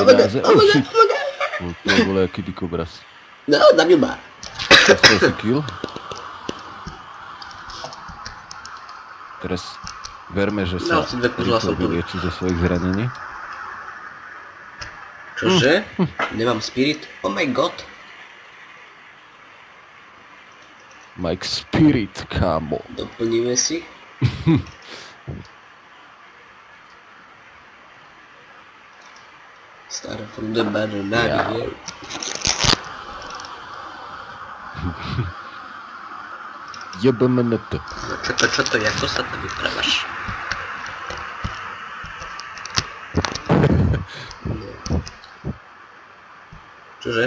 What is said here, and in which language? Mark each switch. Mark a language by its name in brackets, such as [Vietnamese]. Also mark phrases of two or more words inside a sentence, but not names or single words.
[Slovak] To bolo aký dikobraz. No, zabil ma. Dostal si kill. Teraz verme, že sa rýchlo vylieči zo svojich zranení. Čože? Nemám spirit? [English] Oh my god. [Slovak] Mike Spirit, kámo. Doplníme si. [English] Start from the battle, [Slovak] Ja. Jebeme na to. No čo to, jak to sa to vyprávaš? Čože?